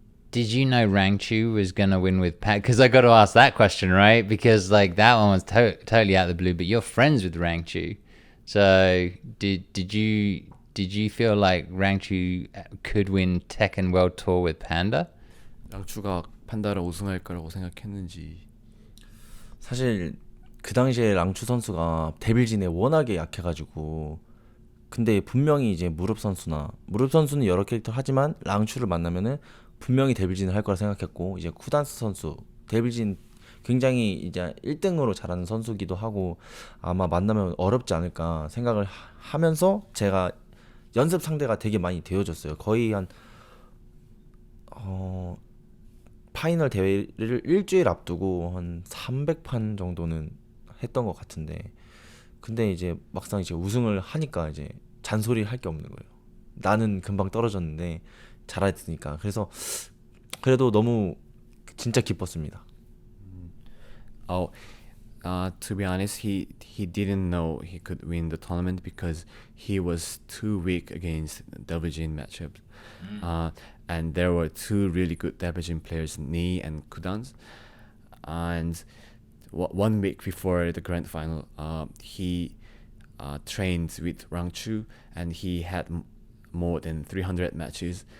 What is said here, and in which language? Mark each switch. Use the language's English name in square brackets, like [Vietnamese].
[English] Did you know Rangchu was gonna win with Pat? Because I got to ask that question, right? Because like that one was totally out of the blue. But you're friends with Rangchu, so did you feel like Rangchu could win Tekken World Tour with Panda? [Korean] 랑추가 판다를 우승할 거라고 생각했는지. 사실 그 당시에 랑추 선수가 데빌진에 워낙에 약해가지고 근데 분명히 이제 무릎 선수는 여러 캐릭터 하지만 랑추를 만나면은 분명히 데빌진을 할 거라 생각했고 이제 쿠단스 선수 데빌진 굉장히 이제 1등으로 잘하는 선수기도 하고 아마 만나면 어렵지 않을까 생각을 하면서 제가 연습 상대가 되게 많이 되어졌어요. 거의 한 파이널 대회를 일주일 앞두고 한 300판 정도는 했던 것 같은데 근데 이제 막상 이제 우승을 하니까 이제 잔소리 할 게 없는 거예요. 나는 금방 떨어졌는데 잘했으니까. 그래서 그래도 너무 진짜 기뻤습니다. [English] to be honest, he didn't know he could win the tournament because he was too weak against Double-Jin matchups. And there were two really good Double-Jin players, Ni and Kudans. And 1 week before the grand final, he trained with Rangchu, and he had more than 300 matches.